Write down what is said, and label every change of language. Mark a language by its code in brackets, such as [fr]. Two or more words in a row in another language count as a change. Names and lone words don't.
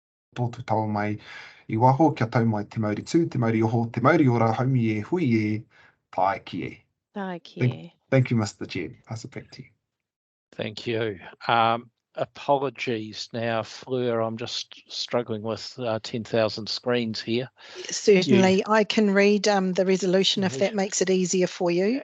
[mi] tōtu tau mai I waho kia tau mai te mauri tū, te mauri oho, te mauri ora, haumi e, hui e, tae ki e. [en] Thank you, Mr. Chair. Pass it back to you. Thank you. Apologies now, Fleur, I'm just struggling with 10,000 screens here. Certainly, I can read the resolution if that makes it easier for you.